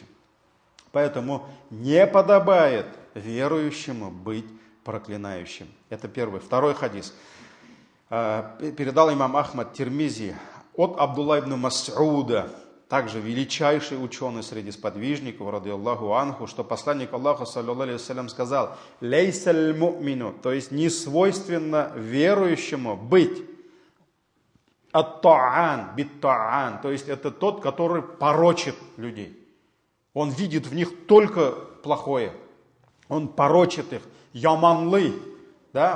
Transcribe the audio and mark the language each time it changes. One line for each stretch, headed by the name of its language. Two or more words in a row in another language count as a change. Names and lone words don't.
Russian: Поэтому не подобает верующему быть проклинающим. Это первый. Второй хадис. Передал имам Ахмад Тирмизи от Абдулла ибн Мас'уда, также величайший ученый среди сподвижников,
Arabic: رضي الله عنه,
Russian: что посланник Аллаха,
Arabic: صلى الله عليه وسلم,
Russian: сказал:
Arabic: «ليس المؤمن»,
Russian: то есть не свойственно верующему быть
Arabic: الطعان، بالطعان,
Russian: то есть это тот, который порочит людей. Он видит в них только плохое. Он порочит их. Яманлы. Да?